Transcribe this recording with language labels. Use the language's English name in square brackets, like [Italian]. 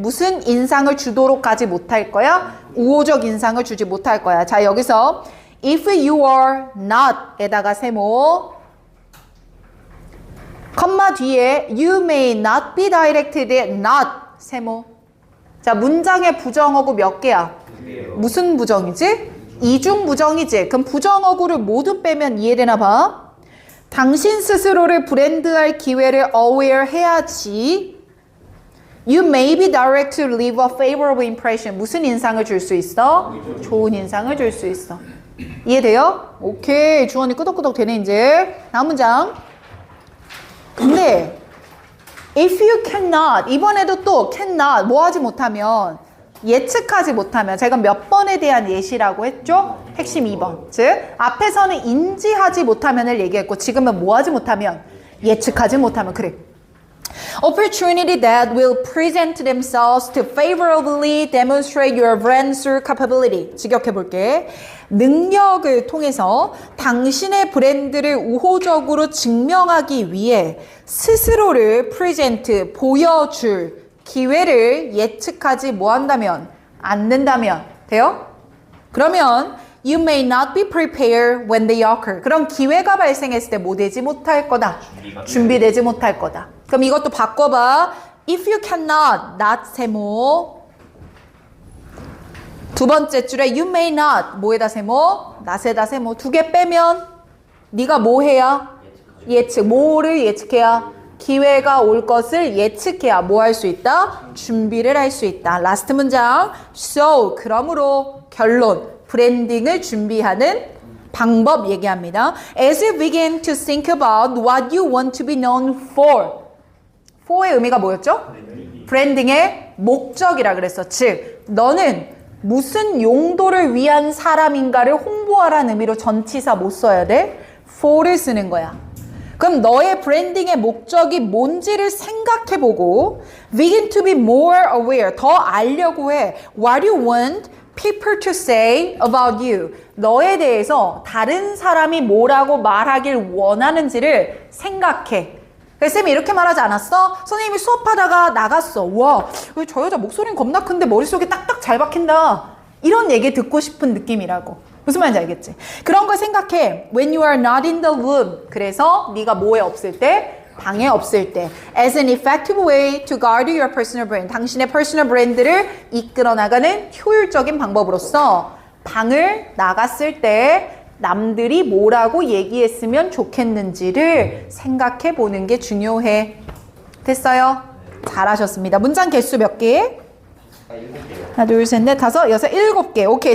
[Korean] 무슨 인상을 주도록 가지 못할 거야? 우호적 인상을 주지 못할 거야. 자, 여기서 if you are not 에다가 세모 컴마 뒤에 you may not be directed not 세모. 자, 문장의 부정어구 몇 개야? 무슨 부정이지? 이중 부정이지. 그럼 부정어구를 모두 빼면 이해되나 봐. 당신 스스로를 브랜드할 기회를 aware 해야지. [English] You may be direct to leave a favorable impression. [Korean] 무슨 인상을 줄 수 있어? 좋은 인상을 줄 수 있어. 이해돼요? 오케이. 주원이 끄덕끄덕 되네 이제. 다음 문장. 근데 if you cannot, 이번에도 또 cannot, 뭐 하지 못하면, 예측하지 못하면, 제가 몇 번에 대한 예시라고 했죠? 핵심 2번. 즉 앞에서는 인지하지 못하면을 얘기했고, 지금은 뭐 하지 못하면? 예측하지 못하면. 그래. [English] Opportunity that will present themselves to favorably demonstrate your brand's capability. [Korean] 직역해 볼게. 능력을 통해서 당신의 브랜드를 우호적으로 증명하기 위해 스스로를 present, 보여줄 기회를 예측하지 못한다면, 않는다면 돼요? [English] 그러면 You may not be prepared when they occur. [Korean] 그럼 기회가 발생했을 때 뭐 되지 못할 거다? 준비되지 못할 거다. 그럼 이것도 바꿔봐. If you cannot, not 세모. 두 번째 줄에 you may not 뭐에다 세모? not에다 세모. 두 개 빼면 네가 뭐 해야? 예측. 뭐를 예측해야? 기회가 올 것을 예측해야 뭐 할 수 있다? 준비를 할 수 있다. 라스트 문장. So 그러므로 결론. 브랜딩을 준비하는 방법 얘기합니다. [English] As you begin to think about what you want to be known for. [Korean] for의 의미가 뭐였죠? 브랜딩의 목적이라 그랬어. 즉, 너는 무슨 용도를 위한 사람인가를 홍보하라는 의미로 전치사 못 써야 돼? for를 쓰는 거야. 그럼 너의 브랜딩의 목적이 뭔지를 생각해보고 begin to be more aware, 더 알려고 해. [English] What you want people to say about you. [Korean] 너에 대해서 다른 사람이 뭐라고 말하길 원하는지를 생각해. 그래서 쌤이 이렇게 말하지 않았어? 선생님이 수업하다가 나갔어. 와, 저 여자 목소리는 겁나 큰데 머릿속에 딱딱 잘 박힌다. 이런 얘기 듣고 싶은 느낌이라고. 무슨 말인지 알겠지? 그런 걸 생각해. [English] When you are not in the room. [Korean] 그래서 네가 뭐에 없을 때? 방에 없을 때. [English] As an effective way to guard your personal brand. [Korean] 당신의 퍼스널 브랜드를 이끌어 나가는 효율적인 방법으로서 방을 나갔을 때 남들이 뭐라고 얘기했으면 좋겠는지를 생각해 보는 게 중요해. 됐어요? 잘하셨습니다. 문장 개수 몇 개? 하나, 둘, 셋, 넷, 다섯, 여섯, 일곱 개. 오케이.